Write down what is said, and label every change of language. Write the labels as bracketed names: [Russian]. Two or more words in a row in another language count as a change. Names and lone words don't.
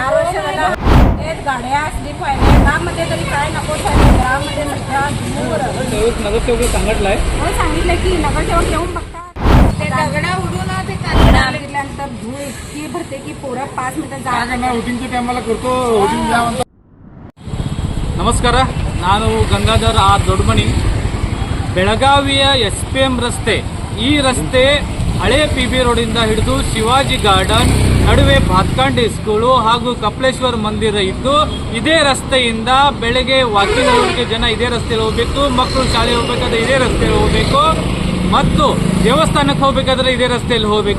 [Marathi] वर्ष झालं तेच गाड्या स्लिप व्हायला गावामध्ये तरी काय नको झालं गावामध्ये सगळ्या दूर नगरसेवक सांगितलंय हो सांगितलं की नगरसेवक येऊन बघतात ते दगडा उडून ते कांदा गेल्यानंतर धूळ इतकी भरते की पोरं 5 मिनिटं जाणार वोटिंगच्या टायमाला करतो वोटिंग द्या म्हणतो. [Kannada] ನಮಸ್ಕಾರ, ನಾನು ಗಂಗಾಧರ್ ಆರ್ ದೊಡ್ಡಮನಿ. ಬೆಳಗಾವಿಯ SPM ರಸ್ತೆ, ಈ ರಸ್ತೆ ಹಳೆ PB ರೋಡಿಂದ ಹಿಡಿದು ಶಿವಾಜಿ ಗಾರ್ಡನ್ ನಡುವೆ ಭಾತ್ಕಂಡಿ ಸ್ಕೂಲು ಹಾಗೂ ಕಪಿಲೇಶ್ವರ ಮಂದಿರ ಇದ್ದು, ಇದೇ ರಸ್ತೆಯಿಂದ ಬೆಳಗ್ಗೆ ವಾಕಿಂಗ್ ಹೋಗೋಕ್ಕೆ ಜನ ಇದೇ ರಸ್ತೆಯಲ್ಲಿ ಹೋಗಬೇಕು, ಮಕ್ಕಳು ಶಾಲೆಗೆ ಹೋಗಬೇಕಾದ್ರೆ ಇದೇ ರಸ್ತೆಯಲ್ಲಿ ಹೋಗಬೇಕು ಮತ್ತು ದೇವಸ್ಥಾನಕ್ಕೆ ಹೋಗಬೇಕಾದ್ರೆ ಇದೇ ರಸ್ತೆಯಲ್ಲಿ ಹೋಗಬೇಕು.